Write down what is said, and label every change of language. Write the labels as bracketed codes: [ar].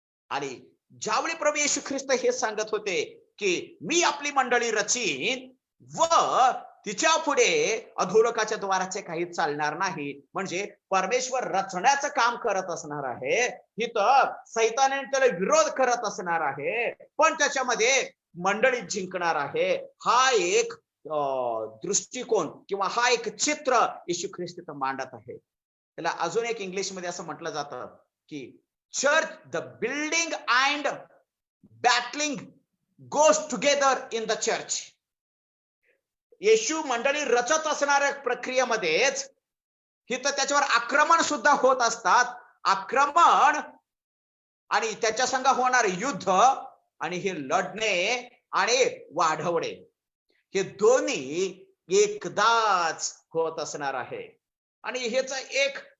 [mr] आणि ज्यावेळी प्रभू येशू ख्रिस्त हे सांगत होते की मी आपली मंडळी रचीन व तिच्या पुढे अधोलोकाच्या द्वाराचे काही चालणार नाही, म्हणजे परमेश्वर रचण्याचं काम करत असणार आहे. इथं सैतानाने त्याला विरोध करत असणार आहे, पण त्याच्यामध्ये मंडळी जिंकणार आहे. हा एक दृष्टिकोन किंवा हा एक चित्र येशू ख्रिस्त मांडत आहे. त्याला अजून एक इंग्लिश मध्ये असं म्हटलं जातं की [en] church, the building and battling goes together in the church. [mr] येशू मंडळी रचत असणाऱ्या प्रक्रियेमध्येच तिथं त्याच्यावर आक्रमण सुद्धा होत असतात. आक्रमण आणि त्याच्या संग होणारे युद्ध आणि हे लढणे आणि वाढवणे हे दोन्ही एकदाच होत असणार आहे. आणि ह्याच एक